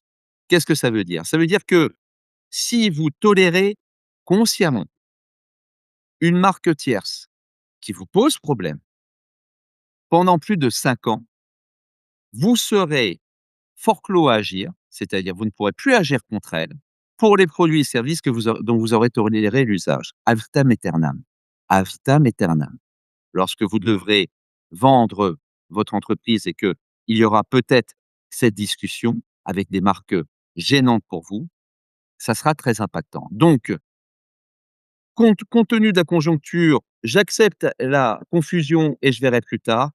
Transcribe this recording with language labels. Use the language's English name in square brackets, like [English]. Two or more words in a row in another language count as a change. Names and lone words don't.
[French] Qu'est-ce que ça veut dire? Ça veut dire que si vous tolérez consciemment une marque tierce qui vous pose problème pendant plus de 5 ans, vous serez forclos à agir, c'est-à-dire vous ne pourrez plus agir contre elle, pour les produits et services que dont vous aurez toléré l'usage, [Latin] ad vitam aeternam. Ad vitam aeternam. [French] Lorsque vous devrez vendre votre entreprise et qu'il y aura peut-être cette discussion avec des marques gênantes pour vous, ça sera très impactant. Donc, compte tenu de la conjoncture, j'accepte la confusion et je verrai plus tard.